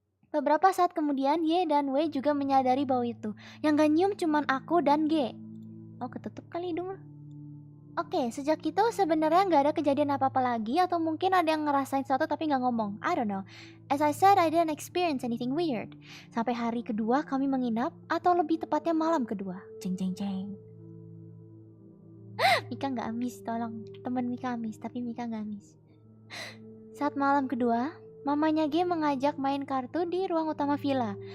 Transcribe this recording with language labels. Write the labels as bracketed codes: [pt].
[id] Beberapa saat kemudian, Y dan W juga menyadari bau itu. Yang gak nyium cuman aku dan G. Oh, ketutup kali hidung. Oke, sejak itu sebenarnya nggak ada kejadian apa-apa lagi, atau mungkin ada yang ngerasain sesuatu tapi nggak ngomong. [en] I don't know. As I said, I didn't experience anything weird. [id] Sampai hari kedua kami menginap, atau lebih tepatnya malam kedua. Jeng jeng jeng. Mika nggak amis, tolong. Temen Mika amis, tapi Mika nggak amis. Saat malam kedua, mamanya G mengajak main kartu di ruang utama villa.